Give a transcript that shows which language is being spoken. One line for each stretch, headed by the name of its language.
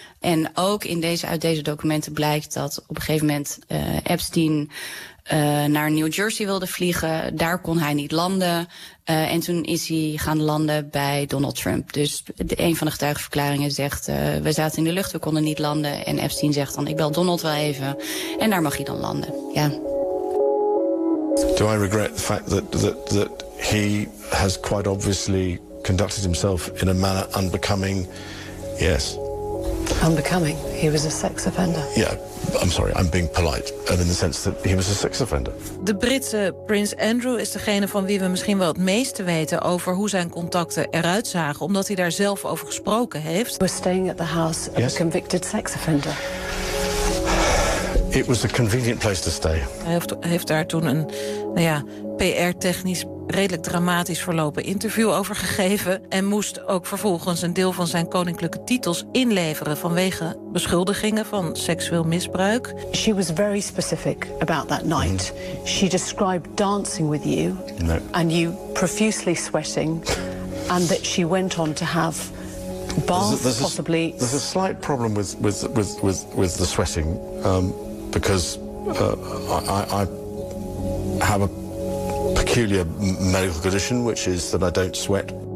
Dutch: En ook in uit deze documenten blijkt dat op een gegeven moment Epstein naar New Jersey wilde vliegen. Daar kon hij niet landen. En toen is hij gaan landen bij Donald Trump. Dus een van de getuigenverklaringen zegt, we zaten in de lucht, we konden niet landen. En Epstein zegt dan, ik bel Donald wel even. En daar mag hij dan landen. Ja.
English: Do I regret the fact that he has quite obviously conducted himself in a manner unbecoming? Yes. Unbecoming? He was a sex offender? Yeah. I'm sorry, I'm being polite. And in the sense that he was a sex offender.
Dutch: De Britse Prins Andrew is degene van wie we misschien wel het meeste weten over hoe zijn contacten eruit zagen, omdat hij daar zelf over gesproken heeft.
English: We're staying at the house of a convicted sex offender. It was a convenient place to stay.
Dutch: Hij heeft daar toen een, nou ja, PR-technisch redelijk dramatisch verlopen interview over gegeven en moest ook vervolgens een deel van zijn koninklijke titels inleveren vanwege beschuldigingen van seksueel misbruik.
English: She was very specific about that night. Mm. She described dancing with you and you profusely sweating and that she went on to have baths possibly. There's a slight problem with the sweating because I have a peculiar medical condition, which is that I don't sweat.